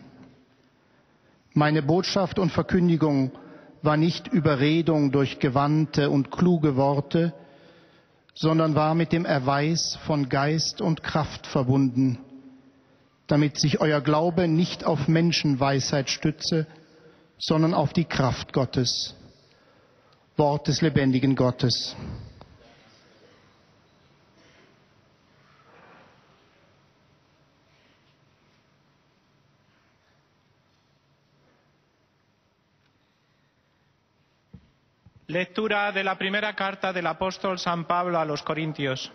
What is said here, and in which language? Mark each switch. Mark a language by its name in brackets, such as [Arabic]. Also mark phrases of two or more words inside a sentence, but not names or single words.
[German] Meine Botschaft und Verkündigung war nicht Überredung durch gewandte und kluge Worte, sondern war mit dem Erweis von Geist und Kraft verbunden, damit sich euer Glaube nicht auf Menschenweisheit stütze, sondern auf die Kraft Gottes. Wort des lebendigen Gottes. [Spanish] Lectura de la primera carta del apóstol San Pablo a los Corintios.